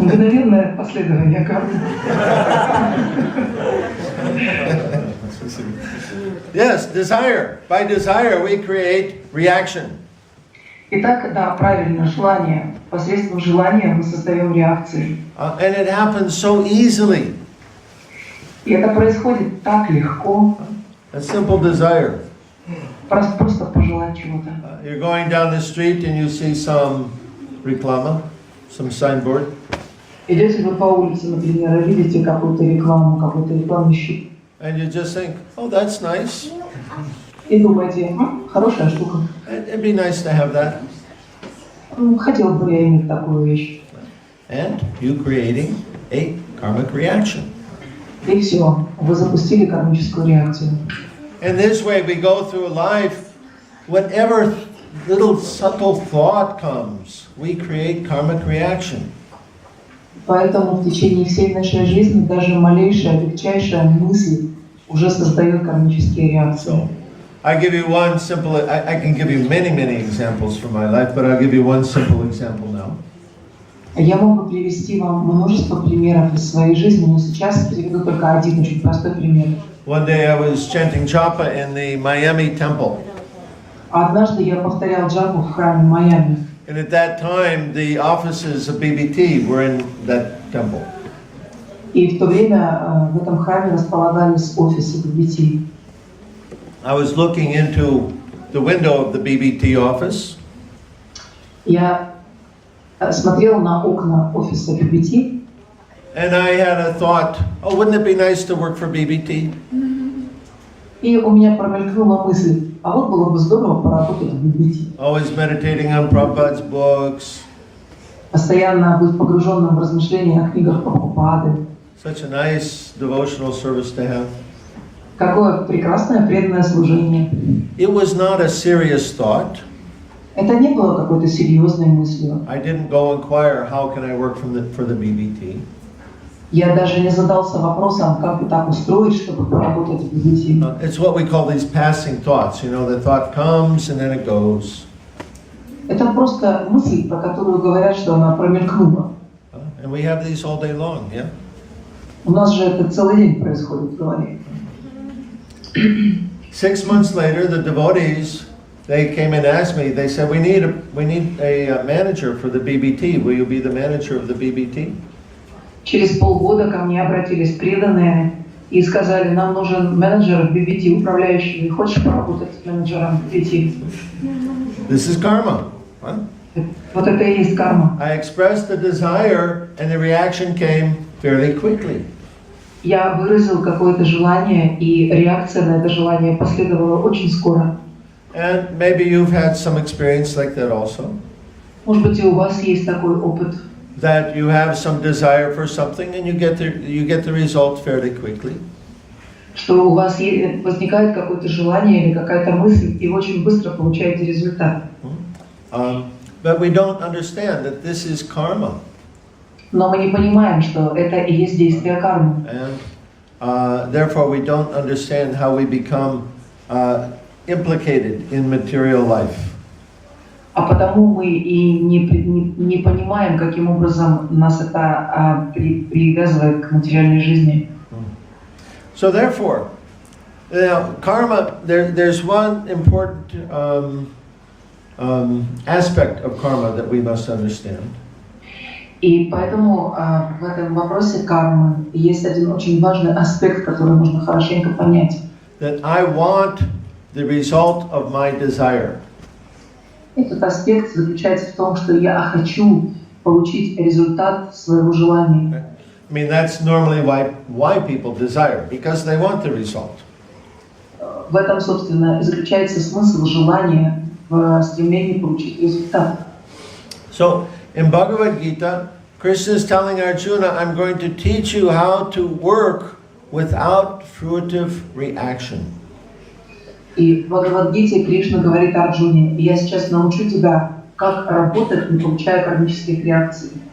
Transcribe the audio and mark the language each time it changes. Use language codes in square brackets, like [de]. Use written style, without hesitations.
[ru] Мгновенное последование кармы. [en] Yes, desire. By desire we create reaction. [ru] Итак, да, правильно, желание. Посредством желания мы создаем реакции. [en] And it happens so easily. [ru] И это происходит так легко. [en] A simple desire. [ru] Просто пожелать чего-то. [en] You're going down the street and you see some реклама, some signboard. [ru] Идете вы по улице, например, и видите какую-то рекламу, какой-то рекламный щит. [en] And you just think, oh, that's nice. [ru] И думаете, хорошая штука. [en] It'd be nice to have that. [ru] Хотел бы я иметь такую вещь. [en] And you creating a karmic reaction. [ru] И все, вы запустили кармическую реакцию. [en] And this way we go through life, whatever little subtle thought comes, we create karmic reaction. [ru] Поэтому в течение всей нашей жизни даже малейшая, легчайшая мысль уже создает кармические реакции. [en] So, I give you one simple, I can give you many examples from my life, but I'll give you one simple example now. [ru] Я могу привести вам множество примеров из своей жизни, но сейчас приведу только один очень простой пример. [en] One day I was chanting japa in the Miami temple. [ru] Однажды я повторял джапу в храме Майами. [en] And at that time, the offices of BBT were in that temple. [ru] И в то время в этом храме располагались офисы BBT. [en] I was looking into the window of the BBT office. [ru] Я смотрел на окна офиса BBT. [en] And I had a thought, oh, wouldn't it be nice to work for BBT? [ru] И у меня промелькнула мысль, а вот было бы здорово поработать в BBT. [en] Always meditating on Prabhupada's books. [ru] Постоянно быть погруженным в размышления о книгах Прабхупады. [en] Such a nice devotional service to have. [ru] Какое прекрасное преданное служение. [en] It was not a serious thought. [ru] Это не было какой-то серьезной мыслью. [en] I didn't go inquire how can I work for the BBT. [ru] Я даже не задался вопросом, как бы так устроить, чтобы поработать в BBT. [en] It's what we call these passing thoughts. You know, the thought comes and then it goes. [ru] Это просто мысль, про которую говорят, что она промелькнула. [en] And we have these all day long, yeah? [ru] У нас же это целый день происходит в голове. [en] 6 months later, the devotees, they came and asked me, they said, we need a manager for the BBT. Will you be the manager of the BBT? [ru] Через полгода ко мне обратились преданные и сказали, нам нужен менеджер в BBT, управляющий. Не хочешь поработать менеджером в BBT? [en] This is karma. Huh? [ru] Вот это и есть карма. [en] I expressed the desire and the reaction came fairly quickly. [ru] Я выразил какое-то желание, и реакция на это желание последовала очень скоро. [en] And maybe you've had some experience like that also. [ru] Может быть, и у вас есть такой опыт. [en] That you have some desire for something and you get the result fairly quickly. [ru] Что у вас возникает какое-то желание или какая-то мысль, и очень быстро получаете результат. [en] But we don't understand that this is karma. [ru] Но мы не понимаем, что это и есть действие кармы. [en] And therefore we don't understand how we become implicated in material life. [ru] А потому мы и не понимаем, каким образом нас это привязывает к материальной жизни. [en] So therefore, karma, there's one important aspect of karma that we must understand. [ru] И поэтому в этом вопросе кармы есть один очень важный аспект, который нужно хорошенько понять. [en] That I want the result of my desire. [ru] Этот аспект заключается в том, что я хочу получить результат своего желания. [en] I mean, that's normally why people desire, because they want the result. [ru] В этом, собственно, и заключается смысл желания в стремлении получить результат. [en] So, in Bhagavad-Gita, Krishna is telling Arjuna, I'm going to teach you how to work without fruitive reaction. [ru] И в Бхагавад-Гите Кришна говорит Арджуне, я сейчас научу тебя, как работать, не получая кармических реакций.